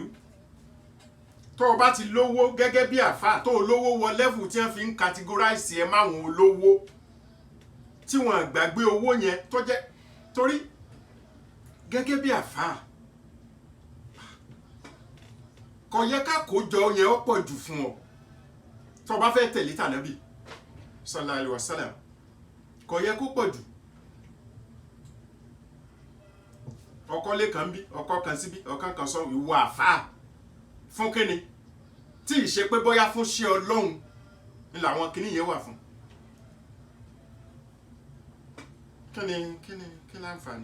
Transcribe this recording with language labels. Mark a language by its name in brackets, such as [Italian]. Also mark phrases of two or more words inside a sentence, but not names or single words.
[Yoruba] Tó o bá ti lówó gẹ́gẹ́ bí àfáà, tó o lówó wọ level tí wọ́n fi ń categorize ẹ máwọn olówó tí wọ́n gbàgbé owó yẹn tó jẹ́ torí gẹ́gẹ́ bí àfáà kò yẹ ká kójọ yẹn ó pọ̀ jù fún ọ. Tó o bá fẹ́ tẹ̀lé tànábì [Arabic] صلى الله عليه وسلم, [Yoruba] kò yẹ kó pọ̀ jù. Ọkọ lé kan bí, ọkọ kan síbí, ọkàn kan sọ ìwọ àfáà fún kíni? Tí ì ṣe pé bóyá fún ṣe Ọlọ́run ni làwọn kíní yẹn wà fún. Kí láǹfààní?